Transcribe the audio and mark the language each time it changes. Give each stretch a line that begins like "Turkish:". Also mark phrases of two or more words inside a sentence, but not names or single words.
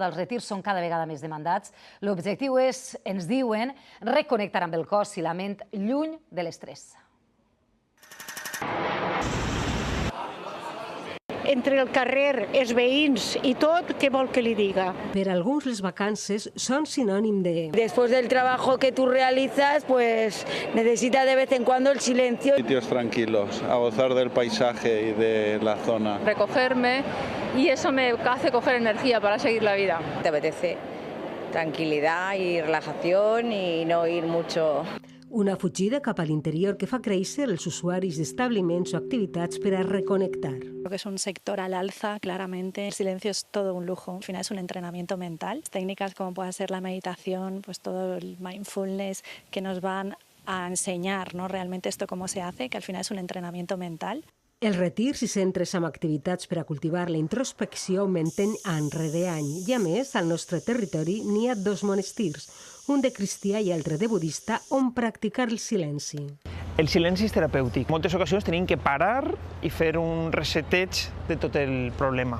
Catalan: Els retirs són cada vegada més demandats. L'objectiu és, ens diuen, reconnectar amb el cos i la ment lluny de l'estrès. Entre el carrer, els veïns i tot, què vol que li diga? Per alguns les vacances són sinònim de...
Spanish: Después del trabajo que tú realizas, pues necesitas de vez en cuando el silencio. Sitios tranquilos, a gozar del paisaje y de la zona. Recogerme y eso me hace coger energía para seguir la vida. Te apetece tranquilidad y relajación y no ir mucho.
Catalan: Una fugida cap a l'interior que fa créixer els usuaris d'establiments o activitats per a reconnectar.
Spanish: Creo que es un sector al alza, claramente. El silencio es todo un lujo. Al final es un entrenamiento mental. Técnicas como pueda ser la meditación, pues todo el mindfulness que nos van a enseñar, ¿no? Realmente esto cómo se hace, que al final es un entrenamiento mental.
Catalan: Els retirs i centres amb activitats per a cultivar la introspecció augmenten any rere any. I a més, al nostre territori n'hi ha 2 monestirs, un de cristià i altre de budista, on practicar el silenci. El silenci és terapèutic. En moltes ocasions tenim que parar i fer un reseteig de tot el problema.